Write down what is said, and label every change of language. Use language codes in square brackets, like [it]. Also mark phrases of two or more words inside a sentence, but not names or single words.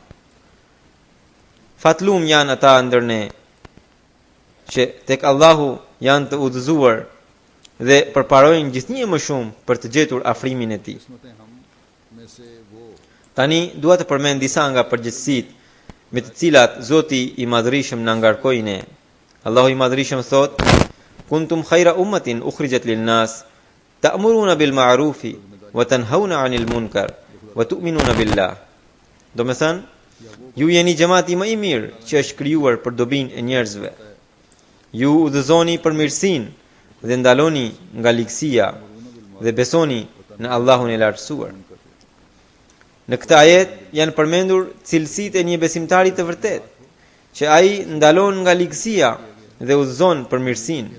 [sq] Fatlum janë ata ndër ne që tek Allahu janë të udhëzuar dhe përparojnë gjithnjë më shumë për të gjetur afrimin e tij. Tani dua të përmend disa nga përgjegjësitë me të cilat Zoti i Madhërisëm na ngarkoi ne. Allahu i Madhërisëm thot: [ar] "كنتم خير أمة أخرجت للناس تأمرون بالمعروف وتنهون عن المنكر وتؤمنون بالله." [sq] Do të thënë, ju jeni xhamati më i mirë që është krijuar për dobinë e njerëzve. Ju udhëzoni për mirësinë dhe ndaloni nga ligësia dhe besoni në Allahun e lartësuar. Në këtë ajet janë përmendur cilësitë e një besimtari të vërtetë, që ai ndalon nga ligësia dhe udhëzon për mirësinë.